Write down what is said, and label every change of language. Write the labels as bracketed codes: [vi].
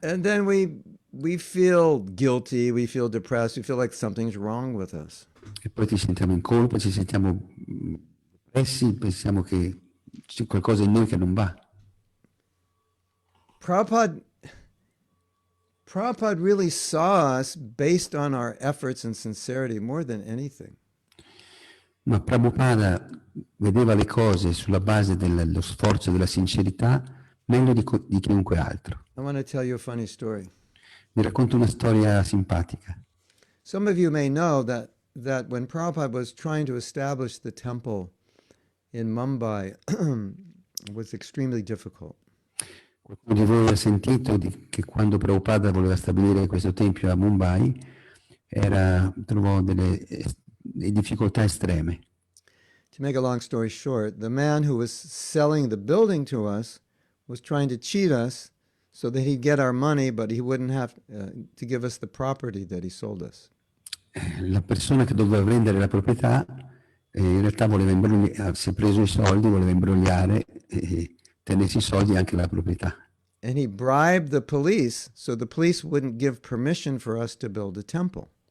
[en] And then we feel guilty, we feel depressed, we feel like something's wrong with us. [it] E poi ci sentiamo in colpa, ci sentiamo depressi, pensiamo che c'è qualcosa in noi che non va. [en] Prabhupada really saw us based on our efforts and sincerity more than anything. [it] Ma Prabhupada vedeva le cose sulla base dello sforzo e della sincerità meglio di chiunque altro. [en] I want to tell you a funny story. [it] Vi racconto una storia simpatica. [en] Some of you may know that when Prabhupada was trying to establish the temple in Mumbai, it was extremely difficult. [it] Qualcuno di voi ha sentito che quando Prabhupada voleva stabilire questo tempio a Mumbai trovò delle difficoltà estreme. [en] To make a long story short, the man who was selling the building to us was trying to cheat us so that he'd get our money, but he wouldn't have to give us the property that he sold us. [it] La persona che doveva vendere la proprietà in realtà si è preso i soldi, voleva imbrogliare e tenersi i soldi e anche la proprietà. [en] And he bribed the police so the police wouldn't give permission for us to build a temple.